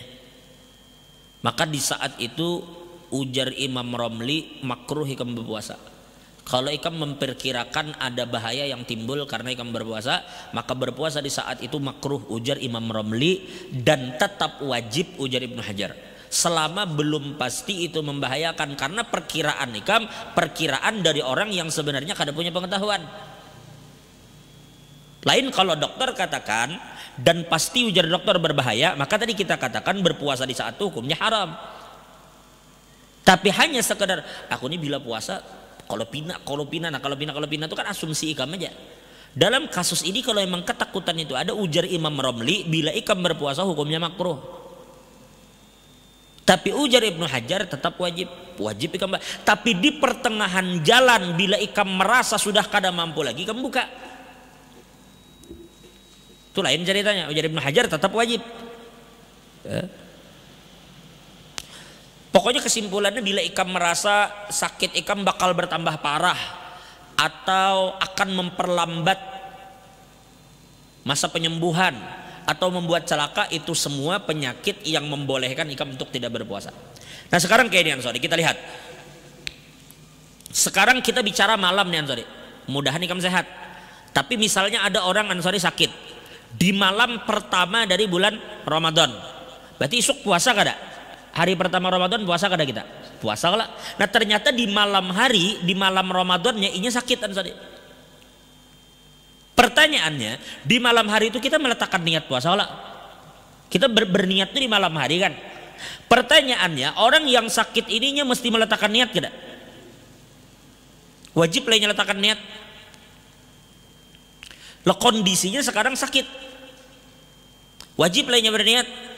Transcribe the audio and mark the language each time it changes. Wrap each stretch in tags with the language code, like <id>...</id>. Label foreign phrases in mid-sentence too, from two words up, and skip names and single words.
<id>Maka di saat itu ujar Imam Romli makruh ikam berpuasa. Kalau ikam memperkirakan ada bahaya yang timbul karena ikam berpuasa, maka berpuasa di saat itu makruh ujar Imam Romli, dan tetap wajib ujar Ibnu Hajar. Selama belum pasti itu membahayakan, karena perkiraan ikam, perkiraan dari orang yang sebenarnya kada punya pengetahuan. Lain kalau dokter katakan dan pasti ujar dokter berbahaya, maka tadi kita katakan berpuasa di saat itu hukumnya haram. Tapi hanya sekedar aku ini bila puasa kalau pina itu kan asumsi ikam aja. Dalam kasus ini kalau memang ketakutan itu ada, ujar Imam Romli bila ikam berpuasa hukumnya makruh. Tapi ujar Ibnu Hajar tetap wajib ikam. Tapi di pertengahan jalan bila ikam merasa sudah kada mampu lagi, ikam buka. Itu lain ceritanya. Ujar Ibnu Hajar tetap wajib. Pokoknya kesimpulannya bila ikam merasa sakit ikam bakal bertambah parah atau akan memperlambat masa penyembuhan atau membuat celaka, itu semua penyakit yang membolehkan ikam untuk tidak berpuasa. Nah sekarang kayak ini Ansori, kita lihat. Sekarang kita bicara malam nih Ansori. Mudahan ikam sehat. Tapi misalnya ada orang Ansori sakit di malam pertama dari bulan Ramadan.</id> <bjn>Berarti isuk puasa kada? Hari pertama Ramadan puasa kada kita?</bjn> <id>Puasa lah. Nah ternyata di malam hari, di malam Ramadannya inya sakit Ansori. Pertanyaannya, di malam hari itu kita meletakkan niat puasa lah. Kita berniat itu di malam hari kan. Pertanyaannya, orang yang sakit ininya mesti meletakkan niat kada? Wajib lah meletakkan niat. Lah kondisinya sekarang sakit, wajib lah berniat.</id>